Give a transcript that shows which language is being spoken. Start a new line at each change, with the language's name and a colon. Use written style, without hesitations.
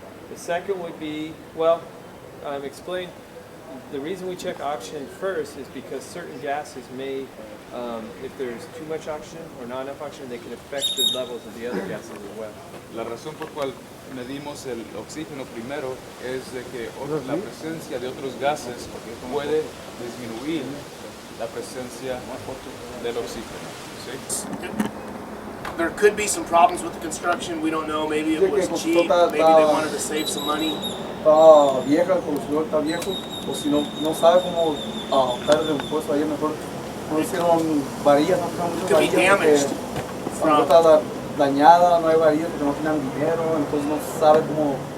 English: The second would be, explain, the reason we check oxygen first is because certain gases may, if there's too much oxygen or not enough oxygen, they can affect the levels of the other gases as well.
Spanish: La razón por cual medimos el oxígeno primero es de que la presencia de otros gases puede disminuir la presencia del oxígeno. ¿Sí?
English: There could be some problems with the construction. We don't know. Maybe it was cheap. Maybe they wanted to save some money.
Spanish: Está vieja, el constructor está viejo, o si no sabe cómo dar el reemplazo ahí, mejor no hicieron varillas, no hicieron muchas varillas porque no está dañada, no hay varillas porque no tienen dinero, entonces no sabe cómo